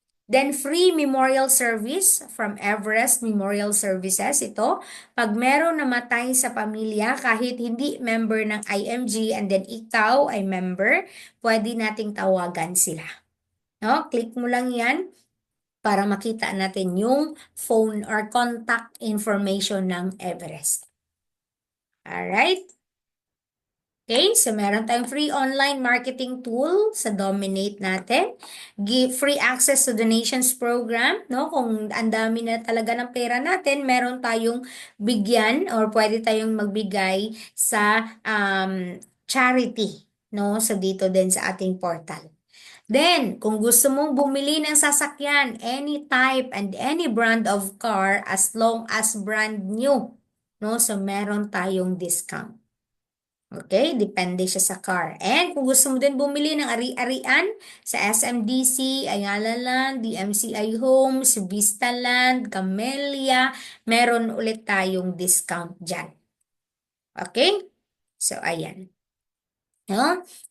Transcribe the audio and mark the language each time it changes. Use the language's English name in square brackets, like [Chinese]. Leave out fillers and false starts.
[English] Then, free memorial service from Everest Memorial Services. [Filipino] Ito, pag meron namatay sa pamilya, kahit hindi member ng IMG and then ikaw ay member, pwede nating tawagan sila. No? Click mo lang yan para makita natin yung phone or contact information ng Everest. Alright? Okay, so meron tayong [English] free online marketing tool [Filipino] sa Dominate natin. [English] Give free access to donations program, no? [Filipino] Kung ang dami na talaga ng pera natin, meron tayong bigyan or pwede tayong magbigay sa [English] charity, [Filipino] no? So dito din sa ating portal. [English] Then, [Filipino] kung gusto mong bumili ng sasakyan, [English] any type and any brand of car as long as brand new, no? [Filipino] So meron tayong discount. Okay, depende siya sa car. And kung gusto mo din bumili ng ari-arian sa SMDC, Ayala Land, DMCI Homes, Vista Land, Camellia, meron ulit tayong discount dyan. Okay? So, ayan. No?